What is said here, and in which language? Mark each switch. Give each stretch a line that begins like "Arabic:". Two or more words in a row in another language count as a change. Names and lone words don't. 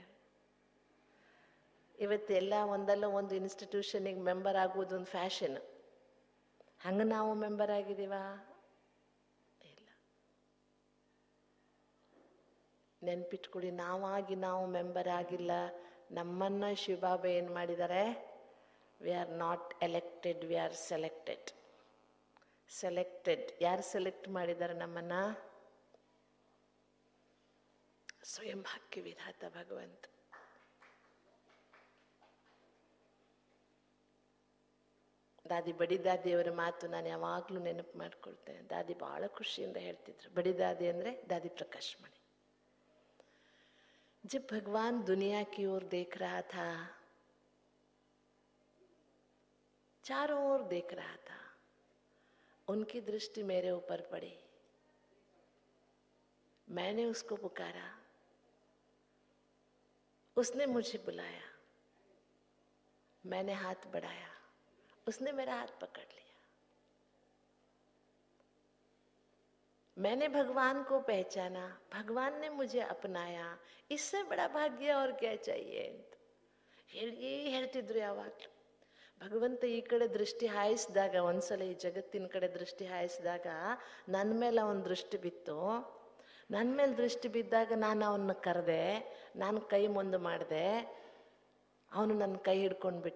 Kannada: ಇವತ್ತೆಲ್ಲ ಒಂದಲ್ಲ ಒಂದು ಇನ್ಸ್ಟಿಟ್ಯೂಷನಿಗೆ ಮೆಂಬರ್ ಆಗುವುದು ಒಂದು ಫ್ಯಾಷನ್. ಹಂಗೆ ನಾವು ಮೆಂಬರ್ ಆಗಿದ್ದೀವಾ? ಇಲ್ಲ. ನೆನ್ಪಿಟ್ಕೊಡಿ, ನಾವು ಮೆಂಬರ್ ಆಗಿಲ್ಲ. ನಮ್ಮನ್ನ ಶಿವಬಾಬಾ ಏನು ಮಾಡಿದ್ದಾರೆ?
English: We are not elected, we are selected.
Kannada: ಯಾರು ಸೆಲೆಕ್ಟ್ ಮಾಡಿದ್ದಾರೆ ನಮ್ಮನ್ನ? ಸ್ವಯಂ ಭಾಗ್ಯ ವಿಧಾತ ಭಗವಂತ. ದಾದಿ ಬಡಿದಾದಿಯವರ ಮಾತು ನಾನು ಯಾವಾಗಲೂ ನೆನಪು ಮಾಡ್ಕೊಳ್ತೇನೆ. ದಾದಿ ಬಹಳ ಖುಷಿಯಿಂದ ಹೇಳ್ತಿದ್ರು. ಬಡಿದಾದಿ ಅಂದರೆ ದಾದಿ ಪ್ರಕಾಶ್ ಮಣಿ.
Hindi: जब भगवान दुनिया की ओर देख रहा था, चारों ओर देख रहा था, उनकी दृष्टि मेरे ऊपर पड़ी. मैंने उसको पुकारा, उसने मुझे बुलाया, मैंने हाथ बढ़ाया, उसने मेरा हाथ पकड़ लिया. मैंने भगवान को पहचाना, भगवान ने मुझे अपनाया. इससे बड़ा भाग्ಯ और क्या चाहिए
Kannada: ಅಂತ ಹೇಳ್ತಿದ್ರು ಯಾವಾಗಲೂ. ಭಗವಂತ ಈ ಕಡೆ ದೃಷ್ಟಿ ಹಾಯಿಸಿದಾಗ, ಒಂದ್ಸಲ ಈ ಜಗತ್ತಿನ ಕಡೆ ದೃಷ್ಟಿ ಹಾಯಿಸಿದಾಗ ನನ್ನ ಮೇಲೆ ಅವನ ದೃಷ್ಟಿ ಬಿತ್ತು. ನನ್ನ ಮೇಲೆ ದೃಷ್ಟಿ ಬಿದ್ದಾಗ ನಾನು ಅವನ್ನ ಕರೆದೆ, ನಾನು ಕೈ ಮುಂದೆ ಮಾಡಿದೆ, ಅವನು ನನ್ನ ಕೈ ಹಿಡ್ಕೊಂಡ್ಬಿಟ್ಟ.